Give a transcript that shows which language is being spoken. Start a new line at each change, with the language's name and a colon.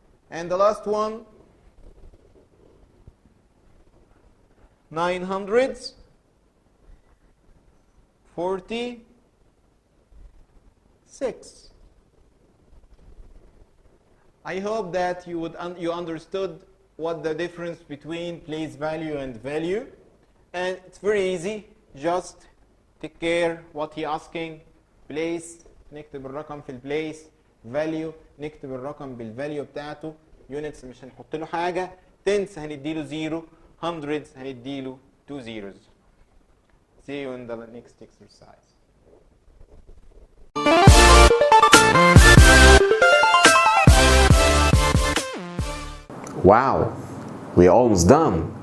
English: And the last one, 9 hundreds, 46. I hope that you understood what the difference between place value and value, and it's very easy. Just take care what he asking.
Arabic: Place نكتب الرقم في البليس. value نكتب الرقم بالفاليو بتاعته. units مش هنحط له حاجه. tenths هنديله 0. hundreds هنديله 2 zeros.
English: See you in the next exercise. Wow, we're almost done.